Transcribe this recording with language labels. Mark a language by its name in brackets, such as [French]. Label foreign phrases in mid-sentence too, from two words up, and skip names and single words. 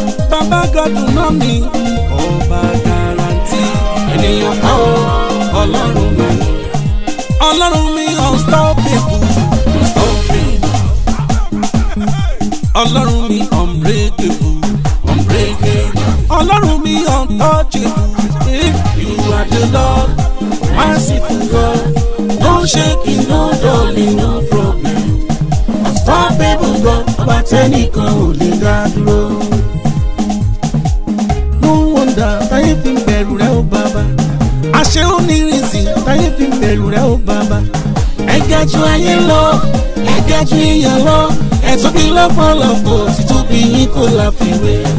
[Yoruba] Bàbá God náà ni, ọba guarantee, ènìyàn kọ́, Ọlọ́run náà ni. Ọlọ́run mi [English] unstoppable, unstoppable. [Yoruba] Ọlọ́run mi [English] unbreakable, unbreakable. [Yoruba] Ọlọ́run mi [English] untouchable. Eh, you are the Lord. Merciful God, no shaking, no dulling, no problem. Unstoppable God, [Yoruba] ọba tẹ́nìkan ò lè dá dúró. [English] No wonder [Yoruba] táyé fi ń bẹ̀rù rẹ, ó Baba. Àṣé ó ní reason táyé fi ń bẹ̀rù rẹ, ó Baba. Ẹ ga jù ayé lọ, ẹ ga jù èèyàn lọ. Ẹ tóbi lọ́pọ̀lọpọ̀, títóbi yín kò láfiwé.